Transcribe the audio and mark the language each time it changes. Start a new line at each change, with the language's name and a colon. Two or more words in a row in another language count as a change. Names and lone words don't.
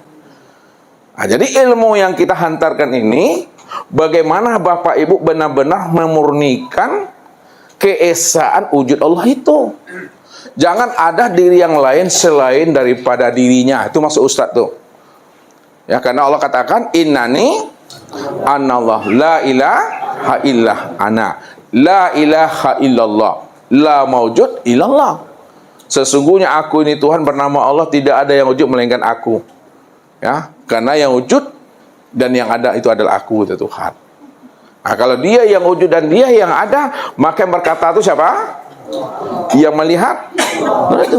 Indonesian: Nah, jadi ilmu yang kita hantarkan ini, bagaimana Bapak Ibu benar-benar memurnikan keesaan wujud Allah itu. Jangan ada diri yang lain selain daripada dirinya. Itu maksud Ustaz tuh. Ya, karena Allah katakan
Arabic: إنني أنا الله لا إله إلا أنا. لا إله إلا الله. لا موجود إلا الله.
Indonesian: Sesungguhnya aku ini Tuhan bernama Allah, tidak ada yang wujud melainkan aku. Ya, karena yang wujud dan yang ada itu adalah aku, itu Tuhan. Nah, kalau dia yang wujud dan dia yang ada, maka yang berkata itu siapa? Yang melihat, itu.